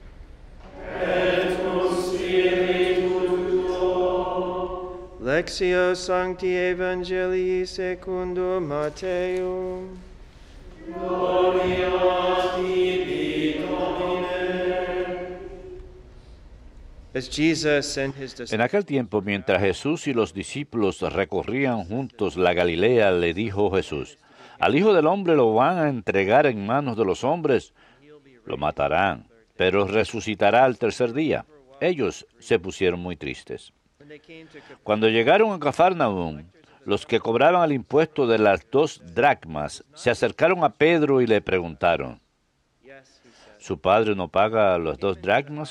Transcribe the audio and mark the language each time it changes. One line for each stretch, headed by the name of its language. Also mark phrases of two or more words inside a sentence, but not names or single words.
Latin: Lectio Sancti Evangelii secundum Matteum.
English: As Jesus and his
Spanish: En
English: disciples
Spanish: aquel tiempo, mientras Jesús y los discípulos recorrían juntos la Galilea, le dijo Jesús: Al Hijo del Hombre lo van a entregar en manos de los hombres, lo matarán, pero resucitará al tercer día. Ellos se pusieron muy tristes. Cuando llegaron a Cafarnaúm, Los que cobraban el impuesto de las 2 dracmas se acercaron a Pedro y le preguntaron, ¿su padre no paga las 2 dracmas?